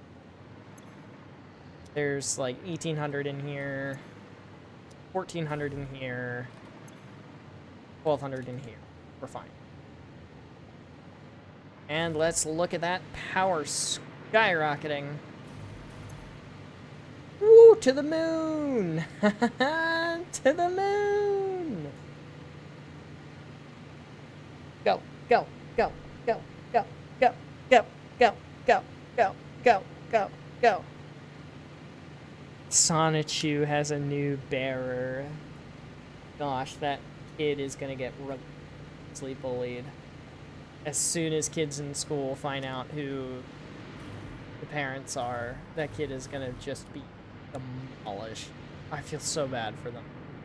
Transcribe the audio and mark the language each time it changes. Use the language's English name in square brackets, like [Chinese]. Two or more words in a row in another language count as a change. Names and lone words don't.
[English] There's like 1,800 in here, 1,400 in here, 1,200 in here. We're fine. And let's look at that power skyrocketing. Woo, to the moon! To the moon! Go, go, go, go, go, go, go, go, go, go, go, go, go. Sonichu has a new bearer. Gosh, that kid is gonna get relentlessly bullied. As soon as kids in school find out who the parents are, that kid is gonna just be demolished. I feel so bad for them.